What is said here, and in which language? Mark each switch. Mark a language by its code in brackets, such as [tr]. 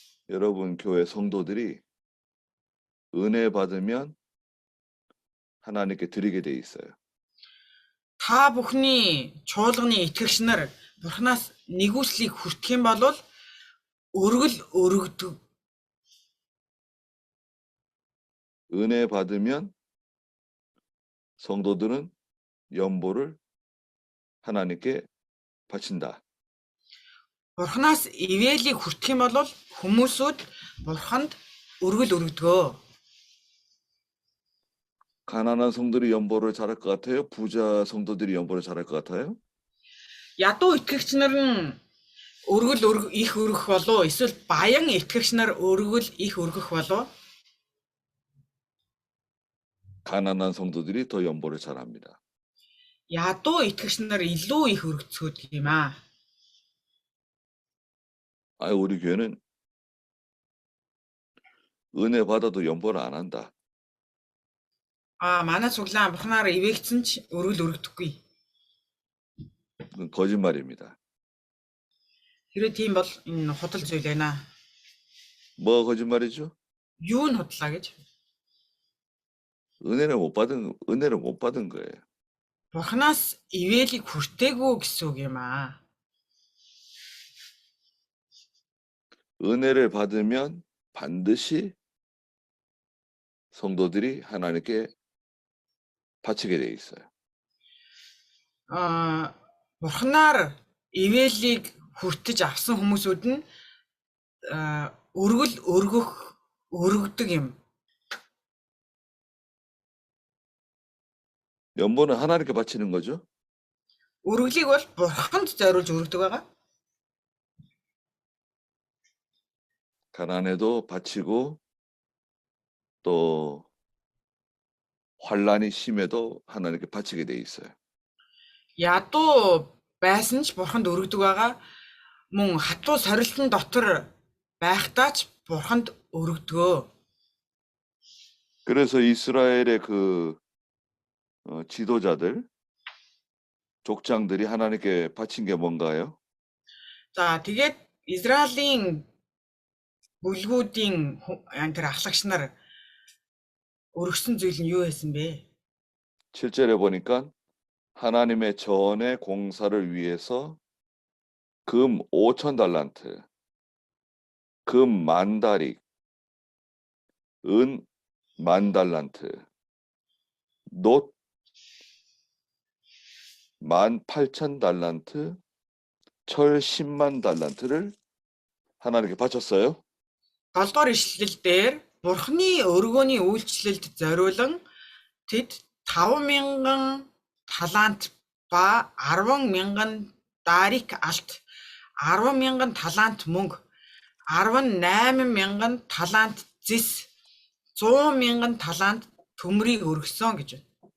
[ko] 여러분 교회 성도들이 은혜 받으면 하나님께 드리게 돼 있어요. [mn] Та бүхний чуулганы итгэгч нар Бурханаас нэгүслийг хүртэх юм бол өргөл өргөдөг. [ko] 은혜 받으면 성도들은 연보를 하나님께 바친다. [mn] Бурханаас ивэлийг хүртэх юм бол хүмүүсүүд Бурханд өргөл өргөдгөө. [ko] 가난한 성들이 연보를 잘할 것 같아요? 부자 성도들이 연보를 잘할 것 같아요? [mn] Ядуу итгэгч нар нь өргөл их өргөх болов эсвэл баян итгэгч нар өргөл их өргөх болов? [ko] 가난한 성도들이 더 연보를 잘합니다. [mn] Ядуу итгэгч нар илүү их өргөцгөөд юм аа. [ko] 우리 교회는 은혜 받아도 연보를 안 한다. [mn] Манай цуглаан Бурханаар ивэгцэн ч өргөл өргөдөхгүй. [ko] 그건 거짓말입니다. [mn] Хэрэв тийм бол энэ худал зүйл байна. [ko] 뭐가 거짓말이죠? [mn] Юу нь худлаа гэж? [ko] 은혜를 못 받은 거예요. [mn] Бурханаас ивэлийг хүртээгүй гэсэн үг юм аа. [ko] 은혜를 받으면 반드시 성도들이 하나님께 바치게 돼 있어요. [mn] Бурханаар ивэлийг хүртэж авсан хүмүүсүүд нь өргөл өргөдөг юм. [ko] 연보는 하나님께 바치는 거죠. [mn] Өргөлийг бол Бурханд зориулж өргөдөг байгаа. [ko] 가난에도 바치고 또 환란이 심해도 하나님께 바치게 돼 있어요. [mn] Ядуу байсан ч Бурханд өргөдөг байгаа. Мөн хатуу сорилтын дотор байхдаа ч Бурханд өргөдгөө. [ko] 그래서 이스라엘의 그 지도자들, 족장들이 하나님께 바친 게 뭔가요? [mn] За тэгээд Израилийн бүлгүүдийн тэр ахлагч нар өргөсөн зүйл нь юу байсан бэ? [ko] 7절에 보니까 하나님의 전의 공사를 위해서 금 5,000달란트, 금 10,000다리, 은 10,000달란트, 놋 18,000달란트, 철 10만 달란트를 하나님께 바쳤어요. [mn] 7 дугаар ишлэл дээр Бурхны өргөөний үйлчлэлд зориулан тэд 5,000 талант ба 10,000 дарик алт, 10,000 талант мөнгө, 18,000 талант зис, 100,000 талант төмрийг өргөсөн гэж байна.